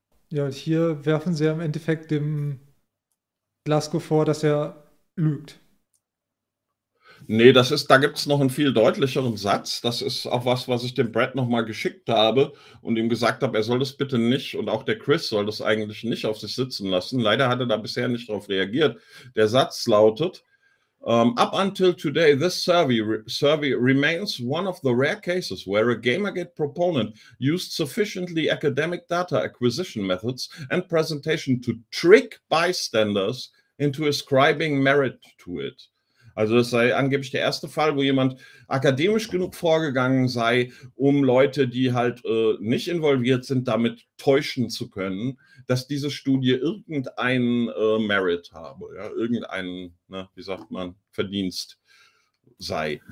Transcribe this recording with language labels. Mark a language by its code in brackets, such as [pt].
[de] Ja, und hier werfen sie ja im Endeffekt dem Glasgow vor, dass er lügt. Nee, da gibt es noch einen viel deutlicheren Satz. Das ist auch was ich dem Brad nochmal geschickt habe und ihm gesagt habe, er soll das bitte nicht und auch der Chris soll das eigentlich nicht auf sich sitzen lassen. Leider hat er da bisher nicht drauf reagiert. Der Satz lautet, [en] up until today, this survey remains one of the rare cases where a Gamergate proponent used sufficiently academic data acquisition methods and presentation to trick bystanders into ascribing merit to it. [de] Also das sei angeblich der erste Fall, wo jemand akademisch genug vorgegangen sei, um Leute, die halt nicht involviert sind, damit täuschen zu können, dass diese Studie irgendeinen Merit habe, ja, irgendeinen, ne, wie sagt man, Verdienst sei.